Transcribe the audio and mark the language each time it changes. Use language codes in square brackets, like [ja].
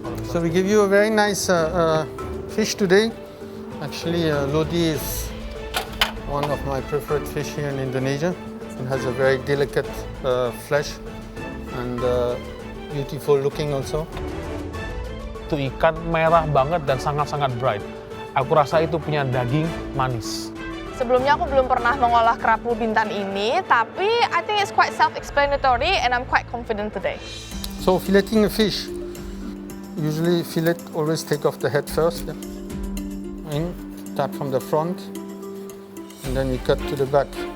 [en] So we give you a very nice fish today. Actually, lodi is one of my preferred fish here in Indonesia. It has a very delicate flesh and beautiful looking also. [id] Itu ikan merah banget dan sangat-sangat bright. Aku rasa itu punya daging manis. Sebelumnya aku belum pernah mengolah kerapu bintan ini, tapi [en] I think it's quite self-explanatory and I'm quite confident today. So filleting a fish, usually fillet always take off the head first. Yeah? And start from the front, and then you cut to the back.